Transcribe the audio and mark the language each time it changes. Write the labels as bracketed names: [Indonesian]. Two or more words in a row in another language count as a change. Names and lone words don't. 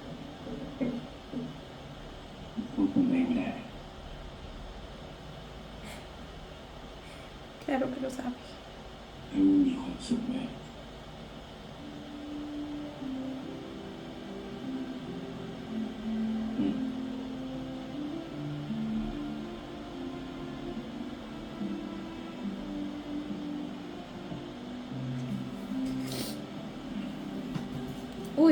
[Thai] ควบคุมตัวเองไม่ได้ [Spanish] Claro que lo sabe. [Thai] แล้วมึงมีความสุขไหมอืม Uy,